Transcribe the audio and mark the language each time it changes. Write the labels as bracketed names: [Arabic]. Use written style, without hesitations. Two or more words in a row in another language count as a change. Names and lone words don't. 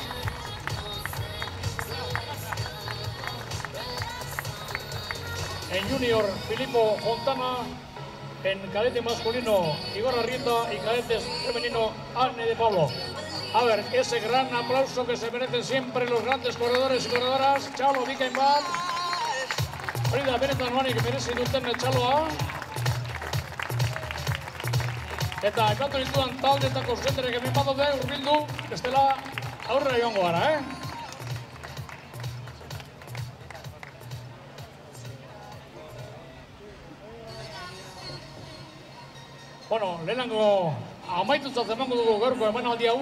[Spanish] En junior Filippo Fontana. En cadete masculino, Igor Arrieta y cadetes femenino, Anne de Pablo. A ver, ese gran aplauso que se merecen siempre los grandes corredores y corredoras. [Basque] Txalo, bikain bat. Hori da, benetan manik merezi duten txaloa. Eta aipatu ditudan taldeetako zuzenderek hemen badaude, hurbildu, bestela aurrera joango gara, Bueno, lehenango amaitutzat emango dugu gaurko emanaldi hau.